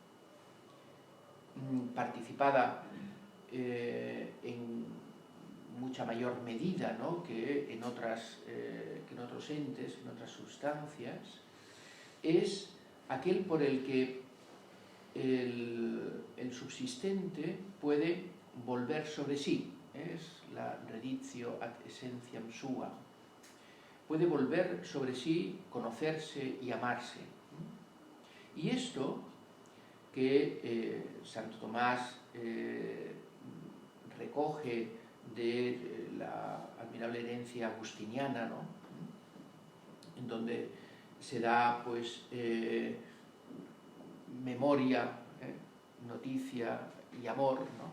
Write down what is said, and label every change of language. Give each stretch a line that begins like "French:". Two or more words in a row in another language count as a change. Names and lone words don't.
Spanish: participada en mucha mayor medida, ¿no?, que en otros entes, en otras sustancias, es aquel por el que el subsistente puede volver sobre sí, es la
Latin: reditio ad essentiam sua,
Spanish: puede volver sobre sí, conocerse y amarse. Y esto que Santo Tomás recoge de la admirable herencia agustiniana, ¿no?, en donde se da pues memoria, noticia y amor, ¿no?